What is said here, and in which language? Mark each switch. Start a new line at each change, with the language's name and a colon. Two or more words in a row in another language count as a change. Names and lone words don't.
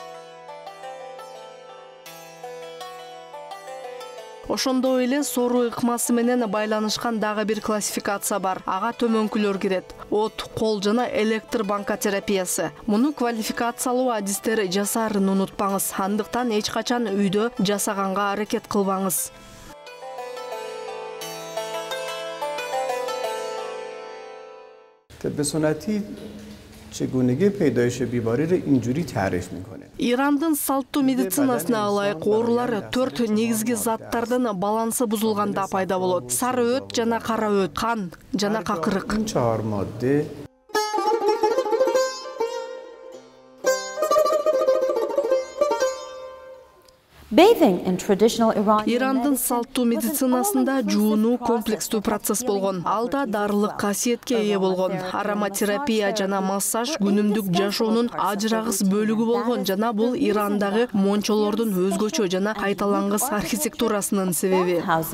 Kyrgyz: Ошондой эле сору ыкмасы менен байланышкан дагы бир классификация бар. Ага төмөнкүлөр кирет. От, кол жана электр банка терапиясы. Муну квалификациялуу адистер жасаарын унутпаңыз. Андыктан эч качан үйдө жасаганга аракет кылбаңыз.
Persian: به سنتی چگونگی پیدایش بیماری رو اینجوری تعریف میکنه.
Kyrgyz: Ирандын салттуу медицинасына ылайык оорулар 4 негизги заттардын балансы бузулганда пайда болот. Сары өт жана кара өт, кан жана какырык.
Persian: این 4 ماده
Kyrgyz: Ирандын салттуу медицинасында жуунуу комплекстүү процесс болгон. Алда дарылык касиетке ээ болгон. Ароматерапия жана массаж күнүмдүк жашоонун ажырагыс бөлүгү болгон жана бул Ирандагы мончолордун өзгөчө жана кайталангыс архитектурасынын себеби.